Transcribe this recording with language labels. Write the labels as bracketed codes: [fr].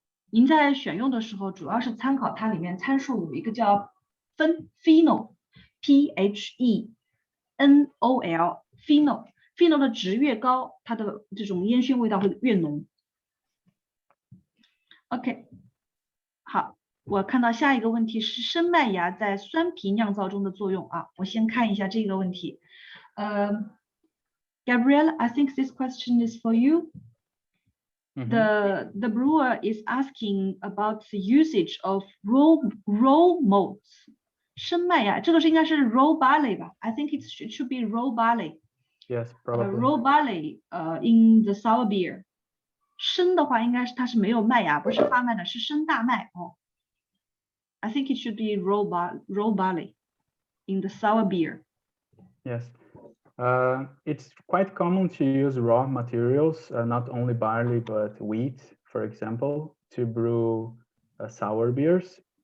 [zh] 您在选用的时候，主要是参考它里面参数有一个叫phenol phenol 的值越高，它的这种烟熏味道会越浓。 OK， 好，我看到下一个问题是生麦芽在酸啤酿造中的作用啊，我先看一下这个问题。 [en] Gabriel, I think this question is for you. The brewer is asking about the usage of raw malts. [zh] 生麦芽，这个是应该是 raw barley 吧 ？ [en] I think it should be raw barley. Yes, probably. Raw barley in the sour beer. [zh] 生的话应该是它是没有麦芽，不是发麦的，是生大麦哦。 [en] I think it should be raw barley in the sour beer. Yes. It's quite common to use raw materials, not only barley but wheat, for example, to brew sour beers.